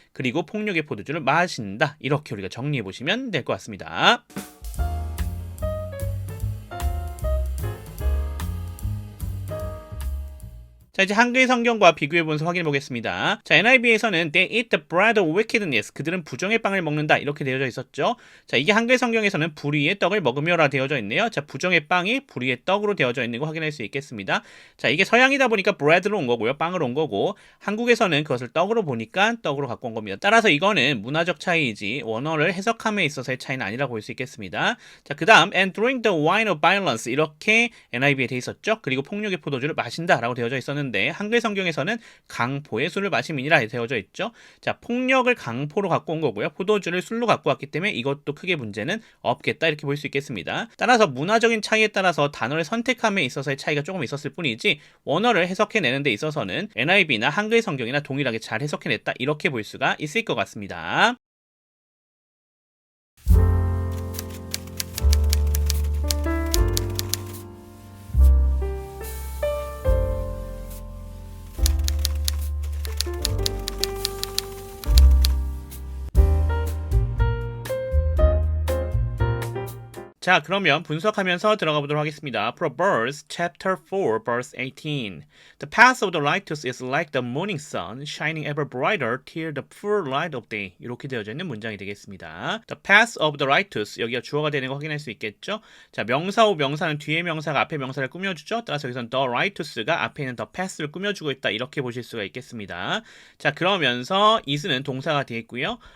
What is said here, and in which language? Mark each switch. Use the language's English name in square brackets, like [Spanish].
[Korean] 그리고 폭력의 포도주를 마신다. 이렇게 우리가 정리해보시면 될 것 같습니다. 자, 이제 한글 성경과 비교해 보면서 확인해 보겠습니다. 자, NIV에서는 [English] They eat the bread of wickedness. [Korean] 그들은 부정의 빵을 먹는다. 이렇게 되어져 있었죠. 자, 이게 한글 성경에서는 불의의 떡을 먹으며라 되어져 있네요. 자, 부정의 빵이 불의의 떡으로 되어져 있는 거 확인할 수 있겠습니다. 자, 이게 서양이다 보니까 bread로 온 거고요. 빵으로 온 거고, 한국에서는 그것을 떡으로 보니까 떡으로 갖고 온 겁니다. 따라서 이거는 문화적 차이이지 원어를 해석함에 있어서의 차이는 아니라고 볼 수 있겠습니다. 자, 그 다음 [English] and drink the wine of violence. [Korean] 이렇게 NIV에 돼 있었죠. 그리고 폭력의 포도주를 마신다 라고 되어져 있었는데 한글 성경에서는 강포의 술을 마심이니라 되어져 있죠. 자, 폭력을 강포로 갖고 온 거고요. 포도주를 술로 갖고 왔기 때문에 이것도 크게 문제는 없겠다 이렇게 볼 수 있겠습니다. 따라서 문화적인 차이에 따라서 단어를 선택함에 있어서의 차이가 조금 있었을 뿐이지 원어를 해석해내는 데 있어서는 NIV나 한글 성경이나 동일하게 잘 해석해냈다 이렇게 볼 수가 있을 것 같습니다. 자, 그러면 분석하면서 들어가 보도록 하겠습니다. [English] Proverbs chapter 4 verse 18. The path of the righteous is like the morning sun, shining ever brighter till the full light of day. [Korean] 이렇게 되어져 있는 문장이 되겠습니다. [English] The path of the righteous, [Korean] 여기가 주어가 되는 거 확인할 수 있겠죠? 자, 명사 후 명사는 뒤에 명사가 앞에 명사를 꾸며주죠? 따라서 여기서는 the righteous가 앞에 있는 the path를 꾸며주고 있다. 이렇게 보실 수가 있겠습니다. 자, 그러면서 is는 동사가 되어 있고요.